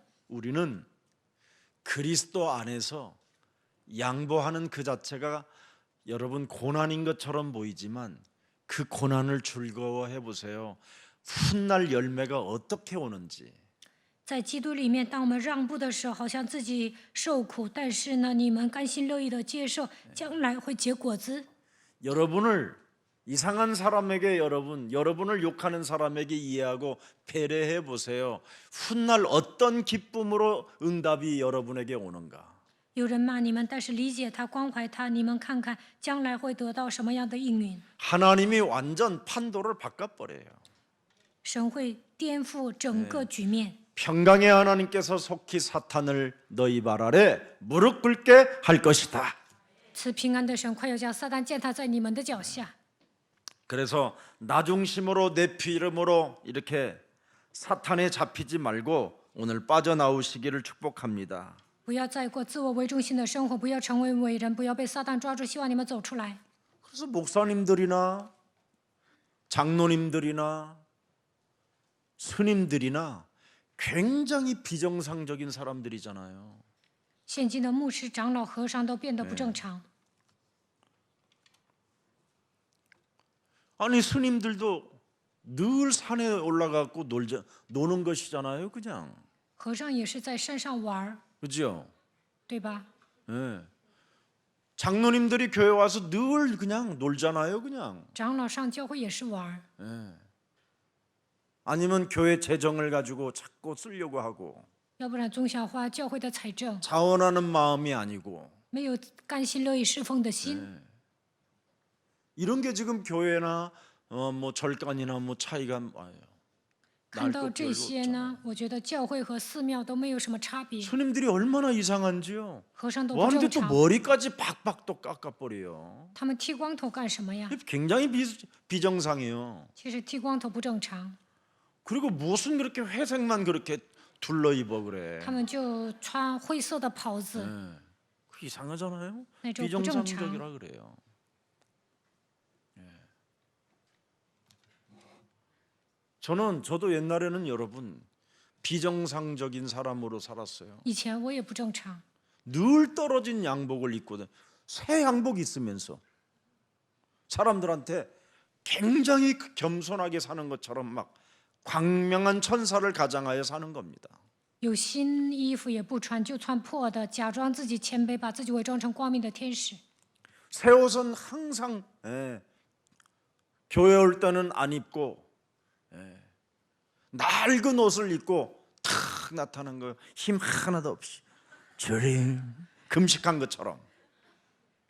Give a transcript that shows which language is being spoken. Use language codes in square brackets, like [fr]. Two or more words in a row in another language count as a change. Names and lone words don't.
[ko] 우리는 그리스도 안에서 양보하는 그 자체가 여러분 고난인 것처럼 보이지만 그 고난을 즐거워해 보세요. 훗날 열매가 어떻게 오는지. [zh] 在基督里面，当我们让步的时候，好像自己受苦，但是呢，你们甘心乐意的接受，将来会结果子。 [ko] 여러분을 이상한 사람에게 여러분을 욕하는 사람에게 이해하고 배려해 보세요. 훗날 어떤 기쁨으로 응답이 여러분에게 오는가. [zh] 有人骂你们，但是理解他、关怀他，你们看看将来会得到什么样的应允？ [ko] 하나님이 완전 판도를 바꿔버려요. [zh] 神会颠覆整个局面。 [ko] 평강의 하나님께서 속히 사탄을 너희 발 아래 무릎 꿇게 할 것이다. [zh] 赐平安的神快要将撒旦践踏在你们的脚下。 [ko] 그래서 나 중심으로 내 피름으로 이렇게 사탄에 잡히지 말고 오늘 빠져나오시기를 축복합니다. [zh] 不要再过自我为中心的生活，不要成为伟人，不要被撒旦抓住。希望你们走出来。 [ko] 그래서 목사님들이나 장로님들이나 스님들이나 굉장히 비정상적인 사람들이잖아요. [zh] 现今的牧师、长老、和尚都变得不正常。 [ko] 아니 스님들도 늘 산에 올라가고 노는 것이잖아요, 그냥. [zh] 和尚也是在山上玩儿， [ko] 그죠? [zh] 对吧？ [ko] 예. 장로님들이 교회 와서 늘 그냥 놀잖아요, 그냥. [zh] 长老上教会也是玩儿， [ko] 아니면 교회 재정을 가지고 자꾸 쓰려고 하고 [zh] 要不然总想花教会的财政， [ko] 자원하는 마음이 아니고 [zh] 没有甘心乐意侍奉的心。 [ko] 이런 게 지금 교회나 뭐 절간이나 뭐 차이가 많아요. [zh] 看到这些呢，我觉得教会和寺庙都没有什么差别， [ko] 스님들이 얼마나 이상한지요. [zh] 和尚都不 [ko] 완전 [zh] 正 [ko] 또 [zh] 常。 [ko] 머리까지 박박 또 깎아버려요. [zh] 他们剃光头干什么呀？ [ko] 굉장히 비정상이에요. [zh] 其实剃光头不正常， [ko] 그리고 무슨 그렇게 회색만 그렇게 둘러 입어 그래. [zh] 他们就穿灰色的袍子， [ko] 그 이상하잖아요. 네, 좀 비정상적이라 그래요. 저도 옛날에는 여러분 비정상적인 사람으로 살았어요. [zh] 以前我也不正常， [ko] 늘 떨어진 양복을 입고 새 양복 있으면서 사람들한테 굉장히 겸손하게 사는 것처럼 막 광명한 천사를 가장하여 사는 겁니다. [zh] 有新衣服也不穿，就穿破的，假装自己谦卑，把自己伪装成光明的天使。 [ko] 새 옷은 항상 교회 올 때는 안 입고 낡은 옷을 입고 탁 나타나는 거 힘 하나도 없이 저리 금식한 것처럼